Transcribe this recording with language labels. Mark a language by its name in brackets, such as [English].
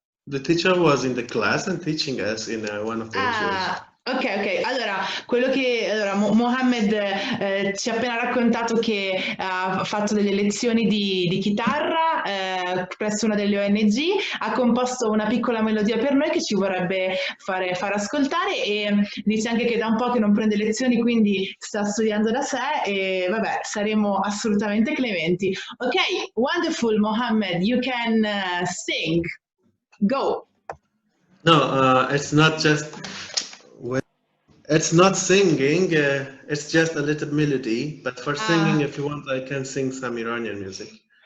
[English] The teacher was in the class and teaching us in one of the issues. [Italian] Ok, allora Mohammed ci ha appena raccontato che ha fatto delle lezioni di chitarra presso una delle ONG, ha composto una piccola melodia per noi che ci vorrebbe far ascoltare, e dice anche che da un po' che non prende lezioni, quindi sta studiando da sé, e vabbè, saremo assolutamente clementi. [English] Ok, wonderful, Mohammed, you can sing. Go. No, it's not just. It's not singing, it's just a little melody, but for singing, if you want, I can sing some Iranian music.